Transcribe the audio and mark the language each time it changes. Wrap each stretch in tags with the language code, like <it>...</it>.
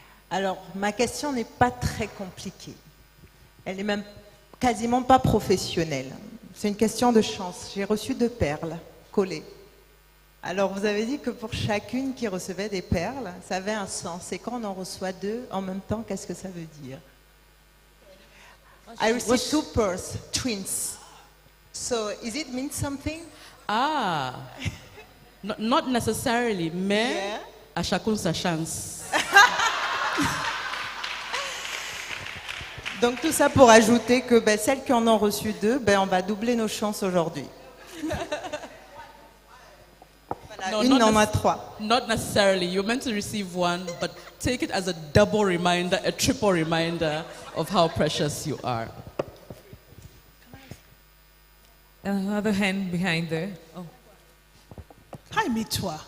<fr>Alors, ma question n'est pas très compliquée. Elle n'est même quasiment pas professionnelle. C'est une question de chance. J'ai reçu 2 perles collées. Alors, vous avez dit que pour chacune qui recevait des perles, ça avait un sens. Et quand on en reçoit 2 en même temps, qu'est-ce que ça veut dire?</fr> <en>I received 2 pearls, twins. So, is it mean something? Ah, not necessarily,</en> <fr>mais</fr> <en>Yeah.</en> <fr>à chacun sa chance. Donc, tout ça pour ajouter que celles qui en ont reçu 2, on va doubler nos chances aujourd'hui.</fr> <en>No,</en> <fr>Une</fr> <en>not</en> <fr>en a nec- 3.</fr> <en>Not necessarily. You're meant to receive 1, but take it as a double reminder, a triple reminder of how precious you are. Another hand behind there. Oh. Hi, Mitwa.</en>